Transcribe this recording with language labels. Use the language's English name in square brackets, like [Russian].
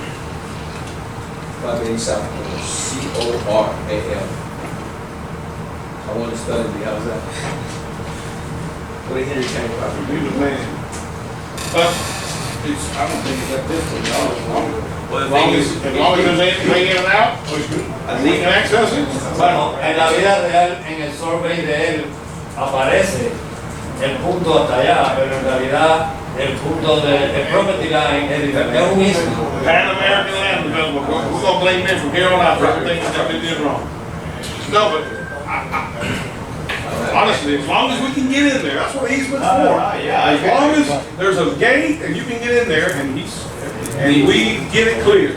[English] 580 South Corner, C-O-R-A-L. I want to study the, how's that? What a Henry Tank property. He was man. But I don't think it's that difficult, Well, as long as there's anything in and out, we can access it. [Spanish] bueno, en la vida real, en el survey de él aparece el punto hasta allá, pero en realidad el punto del property line es diferente, es un istmo. [English] Pan American Land Development, we're gonna blame them from here on out for everything that they did wrong. No, but honestly, as long as we can get in there, that's what easement's for. As long as there's a gate and you can get in there and we get it clear.